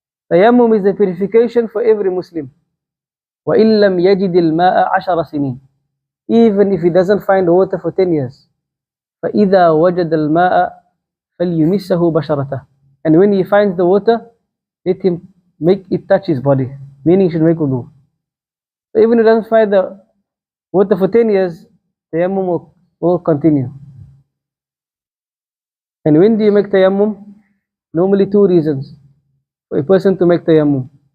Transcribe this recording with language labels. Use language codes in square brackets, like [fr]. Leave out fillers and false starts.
[en] Tayammum is the purification for every Muslim. [ar] وإن لم يجد الماء 10 سنين. [en] Even if he doesn't find water for 10 years. [ar] فإذا وجد الماء فليمسه بشرته. [en] And when he finds the water, let him make it touch his body. Meaning he should make wudu. So even if he doesn't find the water for 10 years, tayammum will continue. And when do you make tayammum? Normally 2 reasons for a person to make tayammum.